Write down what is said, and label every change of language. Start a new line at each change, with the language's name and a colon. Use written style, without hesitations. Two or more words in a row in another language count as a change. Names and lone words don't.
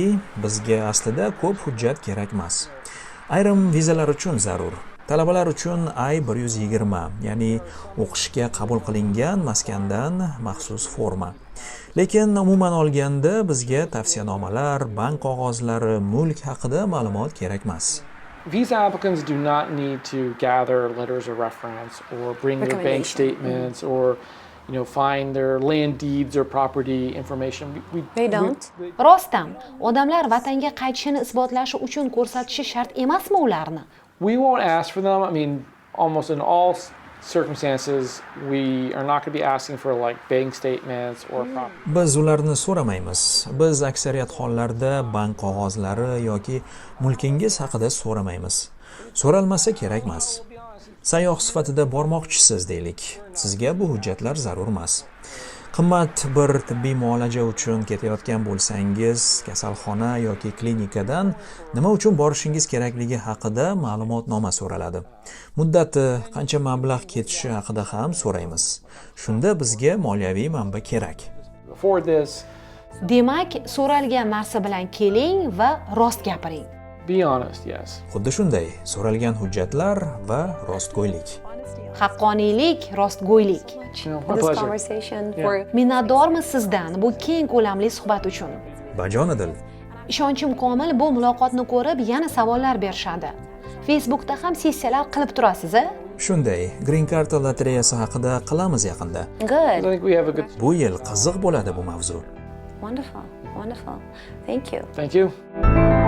Uzbek: Bizga aslida ko'p hujjat kerak emas. Ayrim vizalar uchun zarur. Talabalar uchun I-120, ya'ni o'qishga qabul qilingan maskandan maxsus forma. Lekin umuman olganda bizga tavsiyanomalar, bank qog'ozlari, mulk haqida ma'lumot kerak emas.
English: Visa applicants do not need to gather letters of reference or bring their bank statements or find their land deeds or property information. They don't.
Uzbek: Rostdan, odamlar vatanga qaytishini isbotlashi uchun ko'rsatishi shart emasmi ularni?
English: We won't ask for them. I mean, almost in all circumstances, we are not going to be asking for like bank statements or property.
Uzbek: Biz ularni so'ramaymiz. Biz aksariyat hollarda bank qog'ozlari yoki mulkingiz haqida so'ramaymiz. So'ralmasa kerak emas. Sayyoh sifatida bormoqchisiz deylik. Sizga bu hujjatlar zarur emas. Qimmat bir tibbiy muolaja uchun ketayotgan bo'lsangiz, kasalxona yoki klinikadan nima uchun borishingiz kerakligi haqida ma'lumotnoma so'raladi. Muddati, qancha mablag' ketishi haqida ham so'raymiz. Shunda bizga moliyaviy manba kerak. Demak, so'ralgan narsa bilan keling va rost gapiring.
English: Be honest, yes.
Uzbek: Xuddi shunday, so'ralgan hujjatlar va rostgo'ylik. Haqqoniylik, rostgo'ylik. Minnatdormiz sizdan bu keng ko'lamli suhbat uchun. Bajonidil. Ishonchim komil bu muloqotni ko'rib yana savollar berishadi. Facebookda ham sessiyalar qilib turasiz-a? Shunday, grin-karta lotereyasi haqida qilamiz yaqinda.
English: Good.
Uzbek: Bu yil qiziq bo'ladi bu mavzu.
English: Wonderful. Thank you. Thank you.